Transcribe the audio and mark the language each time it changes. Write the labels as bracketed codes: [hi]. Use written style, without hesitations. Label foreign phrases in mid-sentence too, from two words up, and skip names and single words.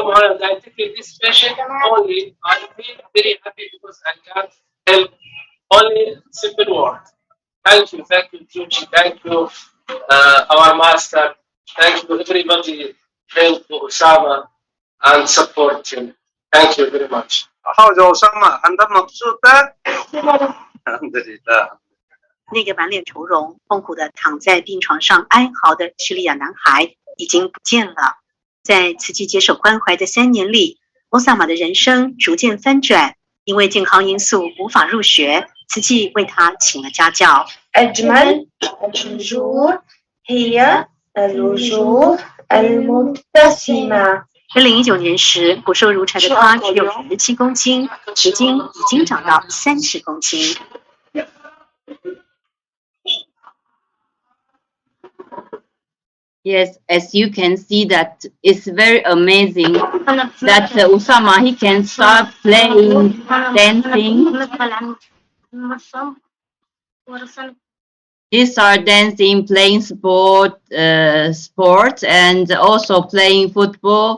[en] Mohammed, I take this patient only. I feel very happy because I can help only simple words. Thank you, Juji. Thank you, our master. Thank you, everybody. Help Osama and support him. Thank you very much. [ar] حاجة أسامة أنت مبسوط؟ الحمد لله。 [zh] 那个满脸愁容、痛苦的躺在病床上哀嚎的叙利亚男孩已经不见了。在慈济接受关怀的3年里，欧萨玛的人生逐渐翻转。因为健康因素无法入学，慈济为他请了家教。 [ar] أجمل الوجوه هي الوجوه المبتسمة。 [zh] 2019 年时，骨瘦如柴的他只有17公斤，如今已经长到30公斤。 [en] Yes, as you can see that it's very amazing that Osama, he can start playing, dancing. He start dancing, playing sports, and also playing football.